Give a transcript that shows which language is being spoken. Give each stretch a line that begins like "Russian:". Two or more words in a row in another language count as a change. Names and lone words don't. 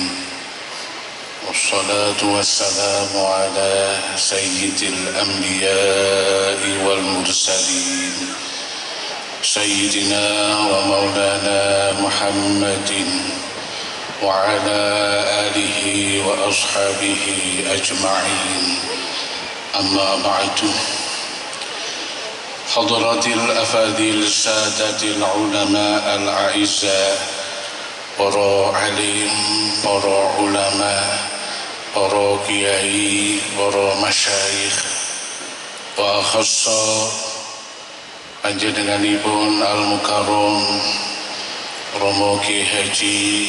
Arabic: والصلاة والسلام على سيد الأنبياء والمرسلين، سيدنا ومولانا محمد وعلى آله وأصحابه أجمعين. أما بعد. حضرات الأفاضل السادة العلماء الأعزاء,
Javanese: para alim, para ulama, para kiai, para masyayikh,
Arabic: وخاصة panjenenganipun al-mukarram Romo Ki Haji